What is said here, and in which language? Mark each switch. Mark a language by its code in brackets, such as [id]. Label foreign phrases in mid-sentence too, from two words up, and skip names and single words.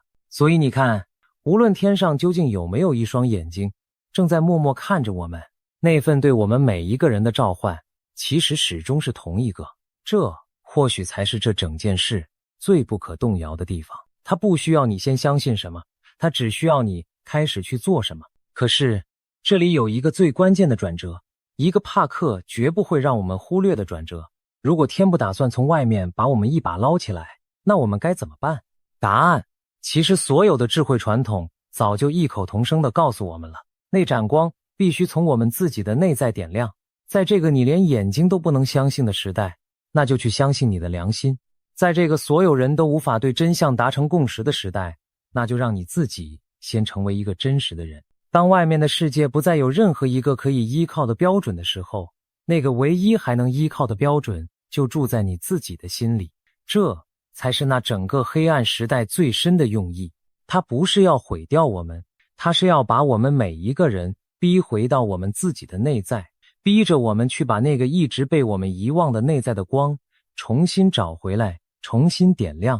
[zh] 所以你看，無論天上究竟有沒有一雙眼睛，正在默默看着我們，那份對我們每一個人的召喚，其實始終是同一個。這或許才是這整件事最不可動搖的地方。它不需要你先相信什麼，它只需要你開始去做什麼。可是，這裡有一個最關鍵的轉折，一個帕克絕不會讓我們忽略的轉折。如果天不打算從外面把我們一把撈起來，那我們該怎麼辦？答案，其實所有的智慧傳統早就異口同聲地告訴我們了。那盞光必須從我們自己的內在點亮。在這個你連眼睛都不能相信的時代，那就去相信你的良心。在這個所有人都无法对真相達成共識的時代，那就讓你自己先成為一個真實的人。當外面的世界不再有任何一個可以依靠的標準的時候，那個唯一還能依靠的標準就住在你自己的心裡。這才是那整個黑暗時代最深的用意。它不是要毀掉我們，它是要把我們每一個人逼回到我們自己的內在，逼着我们去把那個一直被我們遺忘的內在的光重新找回來，重新點亮。